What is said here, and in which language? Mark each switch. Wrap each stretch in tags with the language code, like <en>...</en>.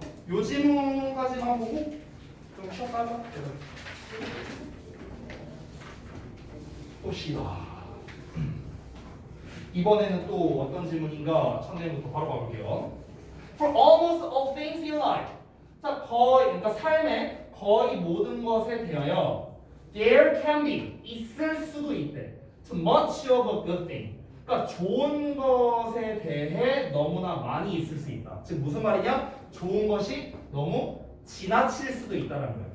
<ko>요 질문까지만 보고 좀 쉬었다가 또 쉬다. 이번에는 또 어떤 질문인가 첫내부터 바로 가볼게요.</ko> <en>For almost all things in life.</en> <ko>자, 그러니까 삶의 거의 모든 것에 대하여</ko> <en>there can be</en> <ko>있을 수도 있대.</ko> <en>Too much of a good thing.</en> <ko>그러니까 좋은 것에 대해 너무나 많이 있을 수 있다. 즉 무슨 말이냐? 좋은 것이 너무 지나칠 수도 있다는 거예요.</ko>